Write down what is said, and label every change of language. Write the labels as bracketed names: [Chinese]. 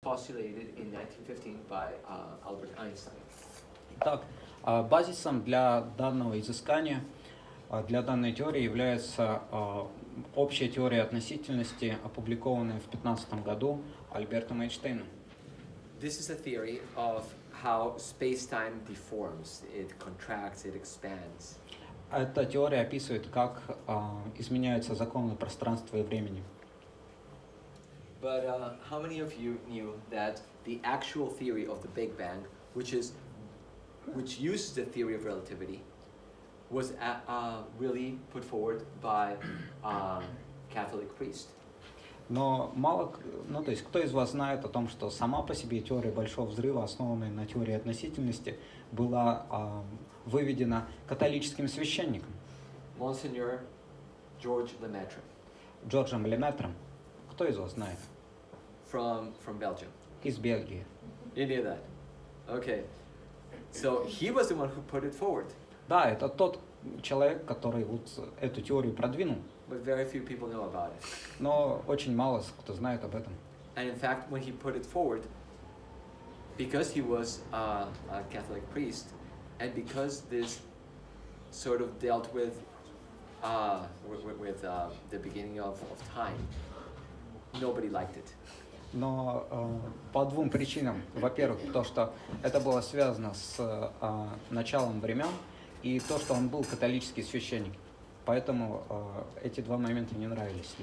[English] postulated in 1915 by Albert Einstein. [Russian] Итак, базисом для данного изыскания, для данной теории является общая теория относительности, опубликованная в 2015 году Альбертом Эйнштейном. [English] This is a theory of how space-time deforms, it contracts, it expands. [Russian] Эта теория описывает, как изменяются законы пространства и времени. [English] But how many of you knew that the actual theory of the Big Bang, which uses the theory of relativity, was really put forward by a Catholic priest? [Russian] Но то есть кто из вас знает о том, что сама по себе теория Большого Взрыва, основанная на теории относительности, была выведена католическим священником? [English] Monsignor George Lemaitre. [Russian] Джорджем Леметром. Кто из вас знает? [English] From Belgium. [Russian] Из Бельгии. [English] You knew that? Okay. So he was the one who put it forward. [Russian] Да, это тот человек, который вот эту теорию продвинул. [English] But very few people know about it. [Russian] Но очень мало кто знает об этом. [English] And in fact, when he put it forward, because he was a Catholic priest, and because this sort of dealt with the beginning of time, nobody liked it. [Russian] Но по двум причинам. Во-первых, то, что это было связано с началом времен, и то, что он был католический священник. Поэтому эти два момента не нравились.